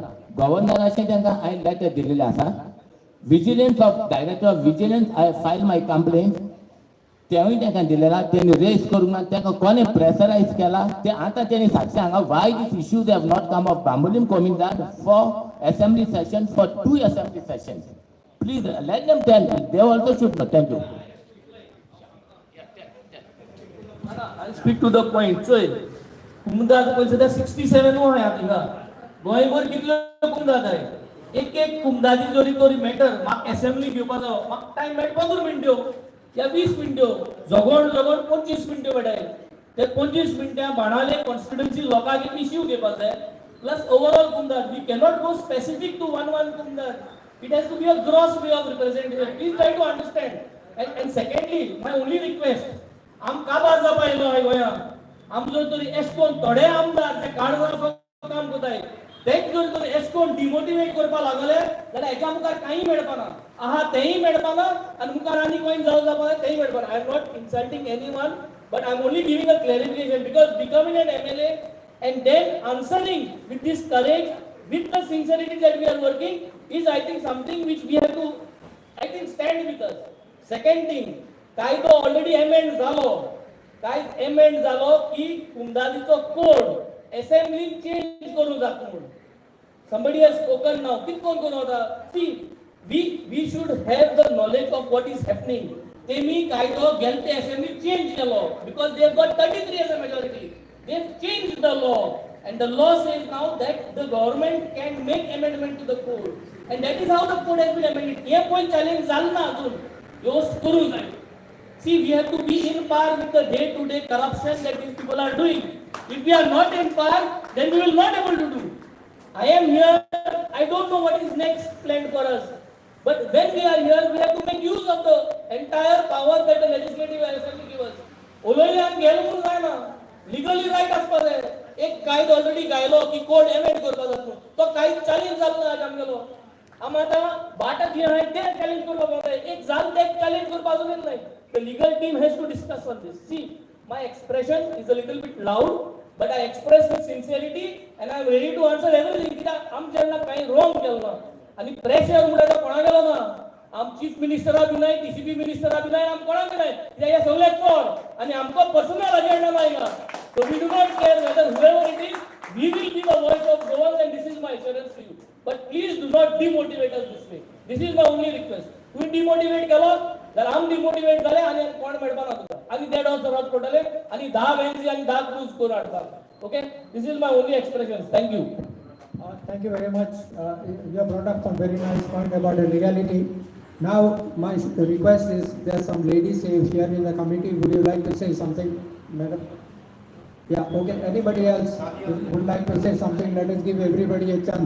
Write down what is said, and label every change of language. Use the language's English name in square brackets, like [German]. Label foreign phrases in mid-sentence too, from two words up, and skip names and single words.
[Konkani] गव्हर्नराचें तांकां हांवें लेटर दिलेलें आसा. [English] vigilance of director of vigilance I file my complaint. [Konkani] तेवूय तांकां दिलेला, तेणी रेज करूंक ना. तांकां कोणे प्रेशरायज केला ते आतां तेणी साक्षी हांगा [English] why these issues have not come of Bambolim Comunidade for assembly session for 2 assembly sessions. Please let them tell, they also should know. Thank you. I'll speak to the point. So, [Konkani] कुमदाद पळय सध्या 67 आहाय हांगा. गोंयभर कितले कुमदाद आहाय. एक कुमदादी जरी तरी मॅटर म्हाका असेंब्ली घेवपाचो, म्हाका टायम मेळटा 15 मिनट्यो या 20 मिनट्यो, झगोण 25 मिनट्यो मेळटाय. ते 25 मिनटां बाणावले कॉन्स्टिट्युएन्सी लोकांक एक इश्यू घेवपाक जाय. [English] Plus overall कुमदाद, We cannot go specific to one कुमदाद. It has to be a gross way of representation. Please try to understand. And secondly, my only request, [Konkani] आम काबार जावपा येयलो हाय गोंयां. आमचो तरी एशकोन थोडे आमदार जे काडवपाचो काम करताय, तेच जर तरी एशकोन डिमोटिवेट करपा लागले जाल्यार हेच्या मुखार कांय मेळपाना. आहा तेंय मेळपाना आनी मुखार आनी कोण जावपा तेंय मेळपाना. [English] I am not insulting anyone, but I am only giving a clarification because becoming an MLA and then answering with this courage, with the sincerity that we are working is, I think, something which we have to, I think, stand with us. Second thing, [Konkani] कायदो ऑलरेडी एमेंड जालो की कुमदादीचो कोड असेंब्लीन चेंज करूं जाता म्हणून. [English] somebody has spoken now. [Konkani] कितकोन करूं जाता? [English] See, we should have the knowledge of what is happening. [Konkani] तेमी कायदो गेलते असेंब्ली चेंज केलो [English] because they have got 33 as a majority. They have changed the law and the law says now that the government can make amendment to the code and that is how the code has been amended. [Konkani] हे पॉइंट चॅलेंज जाल ना अजून. ह्यो करूं जाय. [English] See, we have to be in par with the day-to-day corruption that these people are doing. If we are not in par, then we will not able to do. I am here. I don't know what is next planned for us. But when we are here, we have to make use of the entire power that the legislative assembly gives us. [Konkani] उलोयले आमी गेलो म्हणून जायना. [English] Legally right [Konkani] आसपा जाय. एक कायदो ऑलरेडी गायलो की कोड एमेंड करपा जाता. तो कायदो चॅलेंज जालो ना आमगेलो. आमी आतां बाटा जे आहाय ते चॅलेंज करपाक जाय. एक जाल ते चॅलेंज करपा अजून नाही. [English] The legal team has to discuss on this. See, my expression is a little bit loud, but I express with sincerity and I am ready to answer everything. [Konkani] कित्याक आमच्यान काही wrong केलो ना आनी प्रेशर म्हणटा कोणा गेलो ना. आम चीफ मिनिस्टरा बी नाही, DCP मिनिस्टरा बी नाही, आम कोणाक नाही. कित्याक हे सगळे चोर आनी आमको पर्सनल अजेंडा ना हिंगा. [English] So we do not care whether whoever it is, we will be the voice of Goans and this is my assurance to you. But please do not demotivate us this way. This is my only request. [Konkani] तुम्ही डिमोटिवेट केलो तर आम डिमोटिवेट जाले आनी कोण मेळपाना तुका आनी देड वच पडटले आनी 10 वेन्सी आनी 10 क्रूज करून हाडपाक. [English] Okay, this is my only expression. Thank you. Thank you very much. You have brought up some very nice point about the legality. Now, my request is, there are some ladies here in the committee. Would you like to say something, madam? Yeah, okay. Anybody else would like to say something? Let us give everybody a chance.